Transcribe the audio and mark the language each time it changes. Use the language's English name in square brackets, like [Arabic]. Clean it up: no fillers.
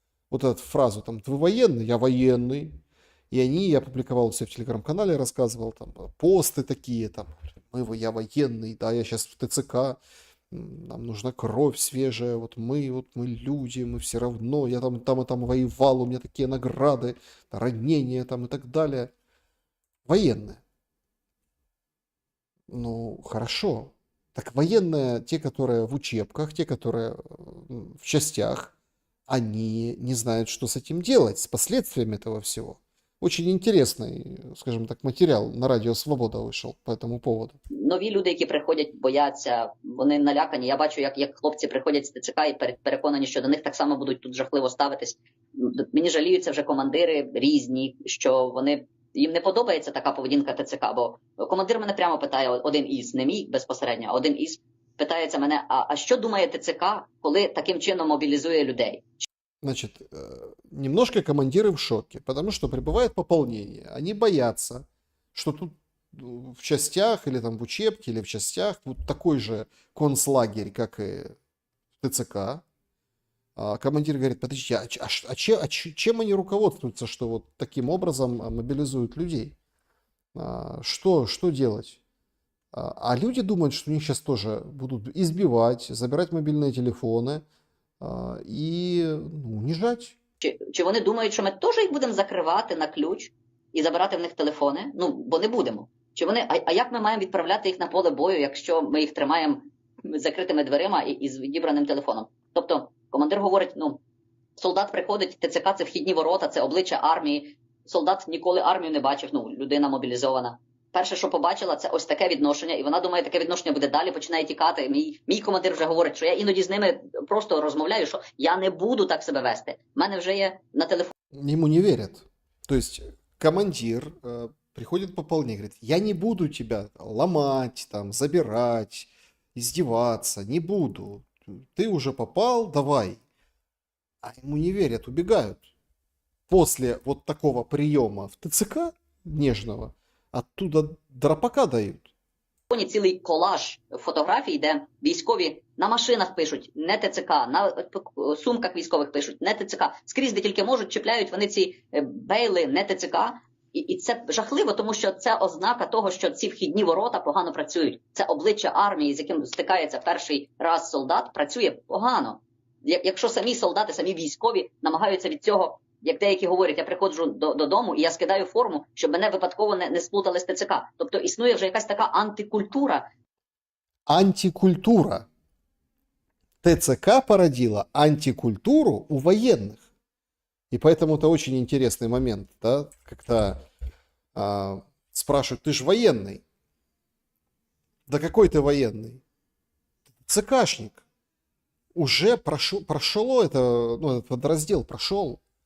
[Russian] Вот эту фразу там, вы военный, я военный. И я публиковал у себя в телеграм-канале, рассказывал там посты такие, там, я военный, да, я сейчас в ТЦК, нам нужна кровь свежая, вот мы люди, мы все равно, я там и там воевал, у меня такие награды, ранения там и так далее. Военные. Ну, хорошо. Так военные, те, которые в учебках, те, которые в частях, они не знают, что с этим делать, с последствиями этого всего. [Ukrainian] Очень интересний, скажімо так, матеріал на Радіо Свобода вийшов по цьому поводу. Нові люди, які приходять, бояться, вони налякані. Я бачу, як хлопці приходять з ТЦК і переконані, що до них так само будуть тут жахливо ставитись. Мені жаліються вже командири різні, що їм не подобається така поведінка ТЦК, бо командир мене прямо питає, один із, не мій безпосередньо, а один із, питається мене, а що думає ТЦК, коли таким чином мобілізує людей? [Russian] Значит, немножко командиры в шоке, потому что прибывает пополнение. Они боятся, что тут в частях или там в учебке или в частях вот такой же концлагерь, как и в ТЦК. А командир говорит, подождите, чем они руководствуются, что вот таким образом мобилизуют людей? Что делать? А люди думают, что у них сейчас тоже будут избивать, забирать мобильные телефоны, і уніжать. [Ukrainian] Чи вони думають, що ми теж їх будемо закривати на ключ і забирати в них телефони? Ну, бо не будемо. Чи вони, а як ми маємо відправляти їх на поле бою, якщо ми їх тримаємо закритими дверима і з відібраним телефоном? Тобто командир говорить, солдат приходить, ТЦК – це вхідні ворота, це обличчя армії. Солдат ніколи армію не бачив, людина мобілізована. Перше, що побачила, це ось таке відношення, і вона думає, таке відношення буде далі, починає тікати. Мій командир вже говорить, що я іноді з ними просто розмовляю, що я не буду так себе вести. У мене вже є на телефоні. [Russian] Ему не верят. То есть командир приходит пополнение, говорит, я не буду тебя ломать, там, забирать, издеваться, не буду. Ты уже попал, давай. А ему не верят, убегают. После вот такого приема в ТЦК нежного, оттуда драпака дают. [Ukrainian] Цілий колаж фотографій, де військові на машинах пишуть не ТЦК, на сумках військових пишуть не ТЦК. Скрізь, де тільки можуть, чіпляють вони ці бейли не ТЦК. І це жахливо, тому що це ознака того, що ці вхідні ворота погано працюють. Це обличчя армії, з яким стикається перший раз солдат, працює погано. Якщо самі солдати, самі військові намагаються від цього, як деякі говорять, я приходжу додому і я скидаю форму, щоб мене випадково не сплутали з ТЦК. Тобто існує вже якась така антикультура. Антикультура. [Russian] ТЦК породила антикультуру у военных. И поэтому это очень интересный момент, да, когда спрашивают, ты же военный. Да какой ты военный? ЦКшник. Уже прошло это, этот подраздел прошел.